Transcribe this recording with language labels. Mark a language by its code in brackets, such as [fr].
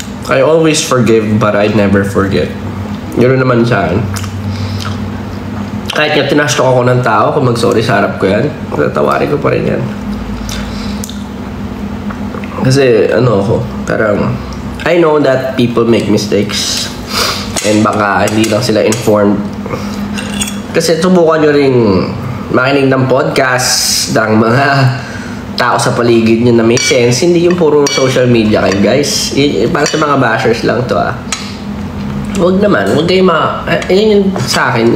[en] I always forgive but I never forget. [tl] Yun naman sa akin. Kahit nga tinastok ako ng tao, kung mag-sorry sa harap ko yan, tatawarin ko pa rin yan. Kasi ako, parang [en] I know that people make mistakes and [tl] baka hindi lang sila informed. Kasi subukan nyo rin makinig ng podcast ng mga tao sa paligid nyo na may sense. Hindi yung puro social media kayo, guys. Para sa mga bashers lang to Huwag naman. Huwag kayo yun yung sa akin.